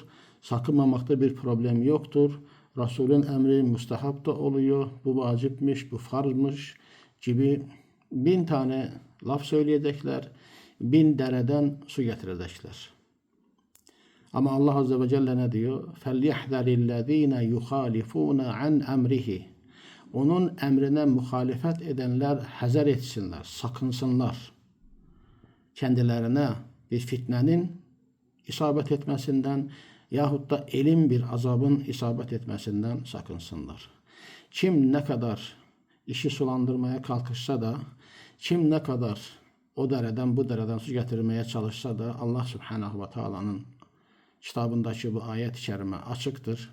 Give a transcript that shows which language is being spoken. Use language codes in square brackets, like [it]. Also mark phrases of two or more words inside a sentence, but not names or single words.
[tr] Sakınmamakta bir problem yoktur. Resulün emri müstehap da oluyor. Bu vacipmiş, bu farzmış gibi 1000 tane laf söyleyecekler. 1000 dereden su getirecekler. Ama Allah Azze ve Celle ne diyor? [ar] فَلْيَحْذَرِ الَّذ۪ينَ يُخَالِفُونَ عَنْ اَمْرِهِ. [tr] Onun emrine muhalefet edenler hazır etsinler, sakınsınlar. Kendilerine bir fitnenin isabet etmesinden yahut da elin bir azabın isabet etmesinden sakınsınlar. Kim ne kadar işi sulandırmaya kalkışsa da, kim ne kadar o dereden bu dereden su getirmeye çalışsa da Allah Subhanahu ve Taala'nın kitabındaki bu ayet-i kerime açıktır.